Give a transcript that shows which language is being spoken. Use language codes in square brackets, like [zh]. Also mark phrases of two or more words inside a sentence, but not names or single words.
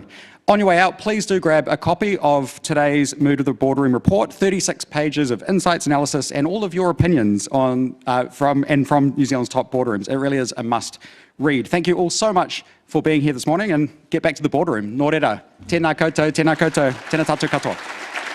[en] On your way out, please do grab a copy of today's Mood of the Boardroom report, 36 pages of insights, analysis, and all of your opinions on from New Zealand's top boardrooms. It really is a must read. Thank you all so much for being here this morning, and get back to the boardroom. [mi] Nō reira, tēnā koutou, tēnā koutou, tēnā tātou katoa.